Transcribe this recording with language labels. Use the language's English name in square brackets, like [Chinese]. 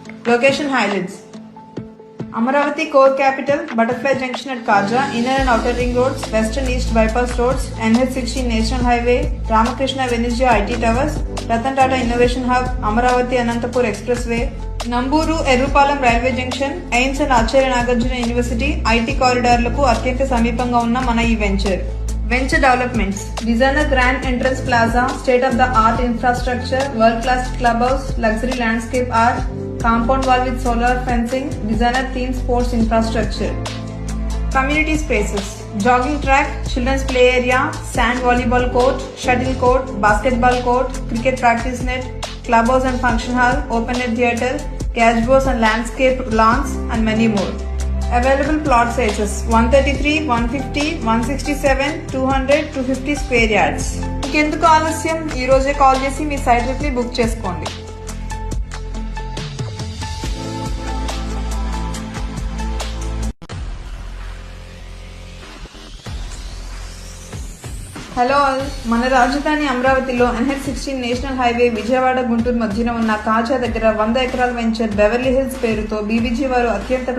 [English] location highlights: Amaravati core capital, butterfly junction at Kaza, inner and outer ring roads, west and east bypass roads, NH-16 national highway, Ramakrishna Venezia IT towers, Ratan Tata innovation hub, Amaravati Anantapur expressway, Namburu Errupalem railway junction, AIIMS and Acharya Nagarjuna university IT [Telugu] కారిడార్లకు అత్యంత సమీపంగా ఉన్న మన ఈ venture [English] Developments: designer grand entrance plaza, state of the art infrastructure, world class club house, luxury landscape art, compound wall with solar fencing, designer theme sports infrastructure. Community spaces: jogging track, children's play area, sand volleyball court, shuttle court, basketball court, cricket practice net, clubhouse and function hall, open air theatre, gazebos and landscape lawns, and many more. Available plot sizes: 133, 150, 167, 200, 250 square yards. [Telugu] ఇంకెందుకు ఆలస్యం, ఈ రోజే call చేసి మీ site ని book చేసుకోండి. [English] hello all, [Telugu] మన రాజధాని అమరావతిలో NH-16 national highway Vijayawada Guntur మధ్యన ఉన్న కాజా దగ్గర 100 ఎకరాల వెంచర్ బెవర్లీ హిల్స్ పేరుతో బీబీజీ వారు అత్యంత